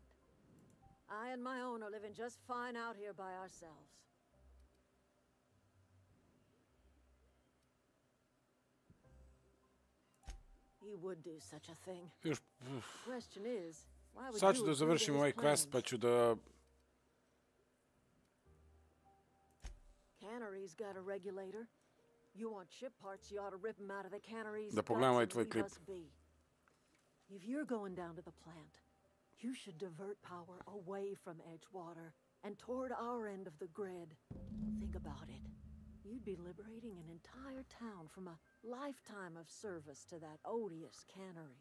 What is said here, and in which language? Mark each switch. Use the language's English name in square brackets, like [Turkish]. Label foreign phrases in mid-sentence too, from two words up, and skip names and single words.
[English] I and my own are living just fine out here by ourselves. He would do such a thing. Question is, why would [Serbian] Sad ću [English] you [Serbian] da [English] agree to [Serbian] završim [English] his [Serbian] ovaj [English] plans? [Serbian] quest, pa ću da... [English] Cannery's got a regulator. You want ship parts, you ought to rip them out of the cannery's [Serbian] Da pogledam ovaj [English] guts [Serbian] tvoj [English] and [Serbian] klip. [English] leave us be. If you're going down to the plant, you should divert power away from Edgewater and toward our end of the grid. Think about it. You'd be liberating an entire town from a lifetime of service to that odious cannery.